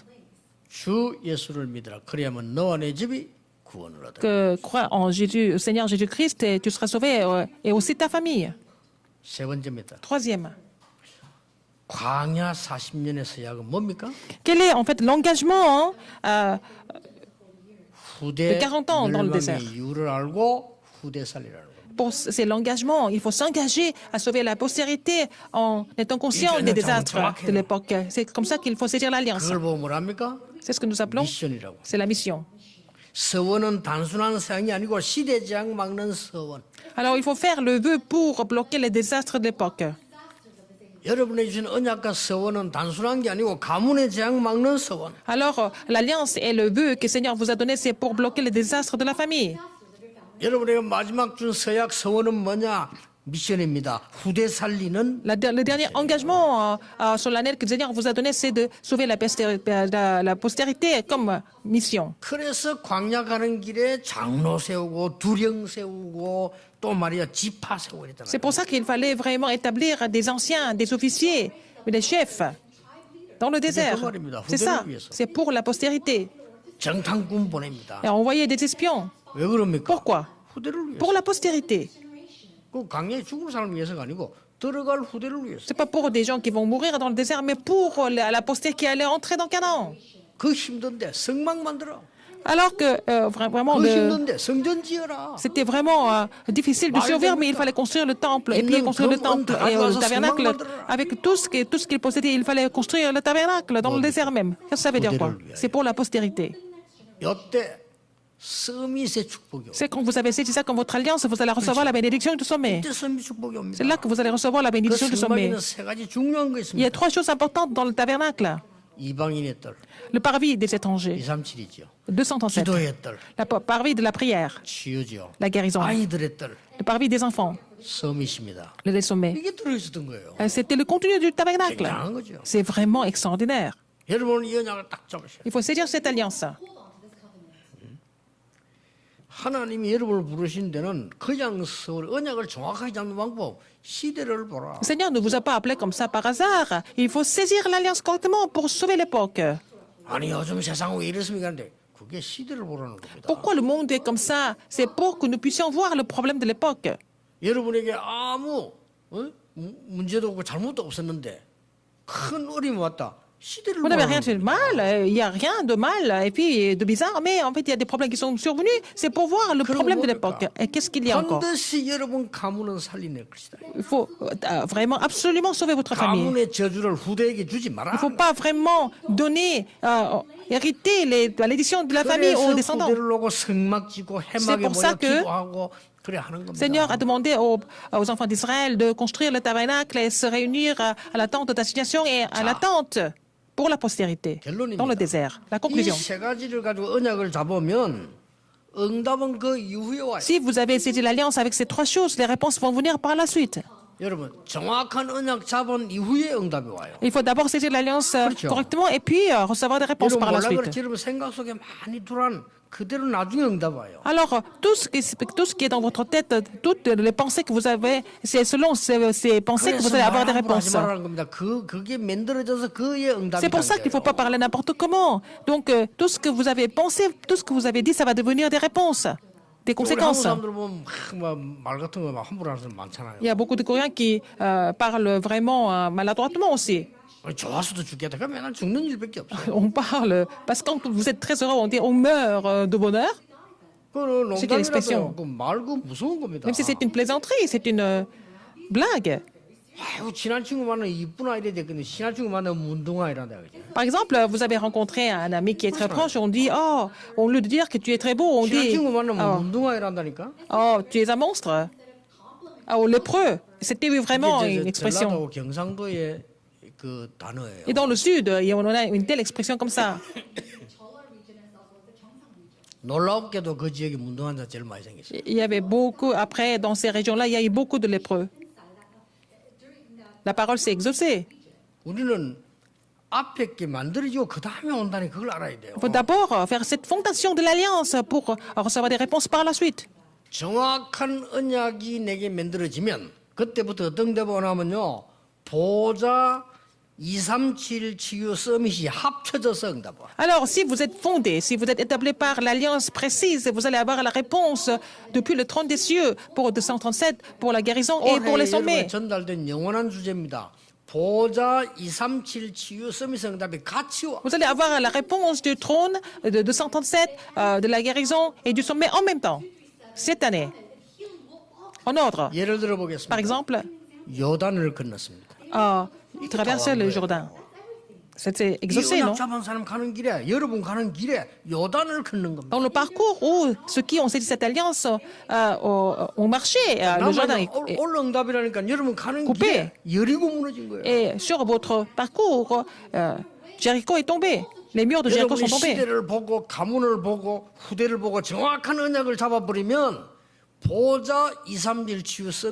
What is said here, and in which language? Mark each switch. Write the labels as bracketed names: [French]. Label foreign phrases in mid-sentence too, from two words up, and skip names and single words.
[Korean] 주 예수를 믿으라. 그리하면 너와 내 집이 구원을 얻으라. [French] Que crois en Jésus, au Seigneur Jésus-Christ et tu seras sauvé et aussi ta famille. [Korean] 세 번째입니다. [French] Troisième. [Korean] 광야 40년의 서약은 뭡니까? [French] Quel est en fait l'engagement [Korean] 후대 [French] de 40 ans dans le désert. [Korean] 멸망의 이유를 알고 후대 살리라는 겁니다. [French] C'est l'engagement. Il faut s'engager à sauver la postérité en étant conscient des désastres de l'époque. C'est comme ça qu'il faut saisir l'alliance. [Korean] 그걸 보고 뭐랍니까? [French] C'est ce que nous appelons, [Korean] 미션이라고. [French] c'est la mission. [Korean] 서원은 단순한 서양이 아니고 시대 재앙 막는 서원. [French] Alors il faut faire le vœu pour bloquer les désastres de l'époque. [Korean] 여러분의 주신 언약과 서원은 단순한 게 아니고 가문의 재앙 막는 서원. [French] Alors l'alliance et le vœu que le Seigneur vous a donné, c'est pour bloquer les désastres de la famille. [Korean] 여러분에게 마지막 준 서약 서원은 뭐냐? 미션입니다. 후대 살리는 [French] Le dernier engagement solennel que le Seigneur vous a donné, c'est de sauver la postérité comme mission. [Korean] 그래서 광야 가는 길에 장로 세우고 두령 세우고 또 말이야 지파 세우고 이랬잖아요. [French] C'est pour ça qu'il fallait vraiment établir des anciens, des officiers, des chefs dans le désert. C'est ça, c'est pour la postérité. [Korean] 정탐꾼 보냅니다. [French] Et envoyer des espions. [Korean] 왜 그럽니까? [French] Pourquoi? [Korean] 후대를 위해서. [French] Pour la postérité. [Korean] 그 광야에 죽을 사람을 위해서가 아니고 들어갈 후대를 위해서. [French] C'est pas pour des gens qui vont mourir dans le désert, mais pour la postérité qui allait entrer dans Canaan. [Korean] 그 힘든데 성막 만들어. [French] Alors que vraiment, [Korean] 그 힘든데 성전 지어라. [French] c'était vraiment difficile de survivre, mais il fallait construire le temple. Et puis construire le temple et le tabernacle. Avec tout ce qu'il possédait, il fallait construire le tabernacle dans le désert même. Qu'est-ce que ça veut dire quoi? C'est pour la postérité. [Korean] 이때 서밋의 축복이 [French] C'est quand vous avez saisi ça comme votre alliance, vous allez recevoir la bénédiction du sommet. [Korean] 이때 서밋 축복이 옵니다. [French] C'est là que vous allez recevoir la [Korean] 그 [French] bénédiction du sommet. [Korean] 성막에는 세 가지 중요한 거 [French] Il y a [Korean] 있습니다. [French] 3 choses importantes dans le tabernacle. [Korean] 이방인의 뜰, [French] Le parvis des étrangers, [Korean] 237이죠. [French] 237. [Korean] 기도의 뜰, [French] Le parvis de la prière, [Korean] 치유죠. [French] la guérison. [Korean] 아이들의 뜰, [French] Le parvis des enfants, [Korean] 서밋입니다. [French] le sommet. [Korean] 이게 들어있었던 거예요. [French] C'était le contenu du tabernacle. [Korean] 굉장한 거죠. [French] C'est vraiment extraordinaire. [Korean] 여러분은 이 언약을 딱 잡으셔야 돼요. [French] Il faut saisir cette alliance. [Korean] 하나님이 여러분을 부르신 데는 그냥 언약을 정확하게 잡는 방법, 시대를 보라. [French] Le Seigneur ne vous a pas appelé comme ça par hasard. Il faut saisir l'alliance correctement pour sauver l'époque. [Korean] 아니 요즘 세상 왜 이렇습니까? 근데 그게 시대를 보라는 겁니다. [French] Pourquoi le monde est comme ça? C'est pour que nous puissions voir le problème de l'époque. [Korean] 여러분에게 아무 문제도 없고 잘못도 없었는데 큰 어려움이 왔다. 시대를 [French] Vous n'avez rien [Korean] 보라는 [French] fait de mal, il n'y a rien de mal et puis de bizarre, mais en fait il y a des problèmes qui sont survenus. C'est pour voir le problème de l'époque. Et qu'est-ce qu'il y a encore? [Korean] 반드시 여러분 가문은 살리낼 것이다. [French] Il faut vraiment absolument sauver votre famille. [Korean] 가문의 저주를 후대에게 주지 마라. [French] Il ne faut pas vraiment donner, hériter l'édition de la famille aux [Korean] 그래서 [French] descendants. [Korean] 후대를 놓고 성막 짓고 해막에 [French] pour ça [Korean] 모여 [French] que [Korean] 기도하고 그래 하는 겁니다. [French] Seigneur a demandé aux enfants d'Israël de construire le tabernacle et se réunir à la tente d'assignation et à la tente pour la postérité dans le désert. La conclusion. [Korean] 이 세 가지를 가지고 언약을 잡으면 응답은 그 이후에 와요. [French] Si vous avez saisi l'alliance avec ces 3 choses, les réponses vont venir par la suite. [Korean] 여러분 정확한 언약 잡은 이후에 응답이 와요. [French] Il faut d'abord saisir l'alliance correctement et puis recevoir des réponses [Korean] 여러분 [French] par la [Korean] 몰라 [French] suite. [Korean] 그렇지 여러분 생각 속에 많이 두란 그대로 나중에 응답 와요. [French] Alors, tout ce qui est dans votre tête, toutes les pensées que vous avez, c'est selon ces pensées que vous allez avoir des réponses. [Korean] 말하는 겁니다. 그게 만들어져서 그의 응답이. [French] C'est pour ça qu'il ne faut pas parler n'importe comment. Donc, tout ce que vous avez pensé, tout ce que vous avez dit, ça va devenir des réponses, des conséquences. [Korean] 사람들 보면 말 같은 거 함부로 하는 사람 많잖아요. [French] Il y a beaucoup de Coréens qui parlent vraiment maladroitement aussi. [Korean] 좋아서도 죽겠다. 그럼 맨날 죽는 일밖에 없어요. [French] On parle, parce que quand vous êtes très heureux, on dit on meurt de bonheur, [Korean] 그거는 [French] C'est une expression. [Korean] 농담이라도 말고 무서운 겁니다. [French] même si c'est une plaisanterie, c'est une blague. [Korean] 아이고 친한 친구 만나면 이쁜 아이래 됐거든. 친한 친구 만나면 문둥아 이란다 그지. [French] Par exemple, vous avez rencontré un ami qui est très proche, on dit oh, au lieu de dire que tu es très beau, on [Korean] 친한 [French] dit [Korean] 친구 만나면 [French] oh, [Korean] 문둥아 이란다니까. [French] oh, tu es un monstre. Oh, lépreux. C'était vraiment une expression. [Korean] 전라도 경상도의 그 단어예요. [French] Et dans le sud, on a une telle expression comme ça. [Korean] 놀랍게도 그 지역에 문둥한 자 제일 많이 생겼어요. [French] Il y avait beaucoup, après, dans ces régions-là, il y a eu beaucoup de lépreux. La parole s'est exaucée. [Korean] 우리는 앞에 게 만들어지고 그 다음에 온다니 그걸 알아야 돼요. [French] Il faut d'abord faire cette fondation de l'alliance pour recevoir des réponses par la suite. [Korean] 정확한 언약이 내게 만들어지면 그때부터 어떤 데가 오냐면요. 보좌 237 치유 서밋이 합쳐져서 응답와. [French] Alors, si vous êtes fondé, si vous êtes établi par l'alliance précise, vous allez avoir la réponse depuis le trône des cieux pour 237, pour la guérison et pour les [Korean] 올해 여러분에 [French] sommets. [Korean] 전달된 영원한 주제입니다. 보좌 237 치유 서밋 응답이 같이 와. [French] Vous allez avoir la réponse du trône de 237, de la guérison et du sommet en même temps, cette année. En ordre. [Korean] 예를 들어 [French] Par [Korean] 보겠습니다. [French] exemple, [Korean] 요단을 건넜습니다. [French] traverser le Jourdain. C'était [Korean] 이 [French] exaucé, non? [Korean] 언약 잡은 사람 가는 길에 여러분 가는 길에 요단을 걷는 겁니다. [French] Dans le parcours où ceux qui ont saisi cette alliance ont marché, le Jourdain est [Korean] 올 응답이라니까 여러분 가는 [French] coupé. [Korean] 길에 여리고 무너진 거예요. [French] Et sur votre parcours, Jéricho est tombé. Les murs de Jéricho sont [Korean] 여러분이 [French] tombés. [Korean] 시대를 보고 가문을 보고 후대를 보고 정확한 언약을 잡아버리면 보좌 231 치유 서밋